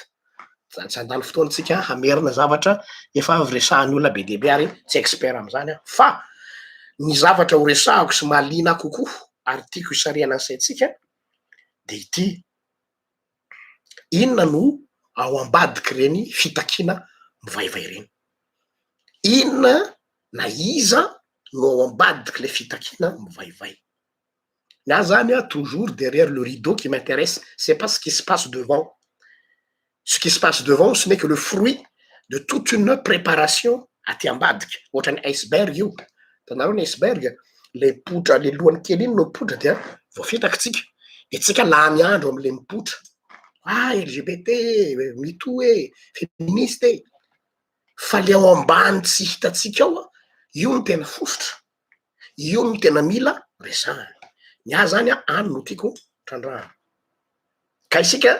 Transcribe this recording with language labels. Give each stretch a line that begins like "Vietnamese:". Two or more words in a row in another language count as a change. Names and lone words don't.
Malagasy: Zany tsy handany fotoanatsika hamerina zavatra efa avy resahan'ny olona be dia be ary tsy expert am'zany fa ny zavatra ho resahako sy mahaliana kokoa ary tiako hisariana ny saintsika de ity: inona no ao ambadiky reny fitakiana mivaivay reny? Inona na iza no ao ambadiky le fitakiana mivaivay? Ny zany
French: toujours derrière le rideau qui m'intéresse, c'est pas ce qui se passe devant. Ce qui se passe devant, ce n'est que le fruit de toute une préparation
Malagasy: aty ambadiky. Ohatran'ny iceberg io. Hitanareo ny iceberg, le potra le lohany kely iny no potra dia voafitaky tsika. de tsika lany andro am'le mipotra LGBT mito féministe fa le ao ambany tsy hitatsika ao a io no tena fosotra io no tena mila resahana ny ahy zany a any no tiako trandrahana ka isika